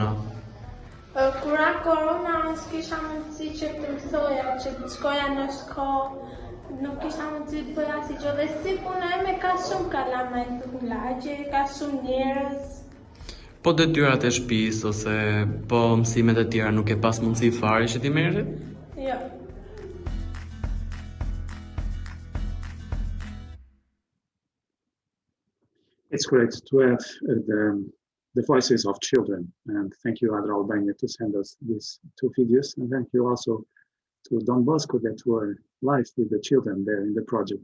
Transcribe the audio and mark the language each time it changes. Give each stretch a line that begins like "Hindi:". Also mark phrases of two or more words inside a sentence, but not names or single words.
Albanian: Kur ra korona, s'kisha mundësi që të mësoja, që të shkoja në shkollë, nuk kisha mundësi të bëja si gjë dhe si punojme ka shumë kalamet të lagje, ka shumë njerëz. Po detyrat e shtëpisë ose po mësimet e tjera nuk e pas mundësi fare që ti merre? Jo.
English: It's great to have the voices of children, and thank you, ADRA Albania, to send us these 2 videos, and thank you also Don Bosco that were live with the children there in the project.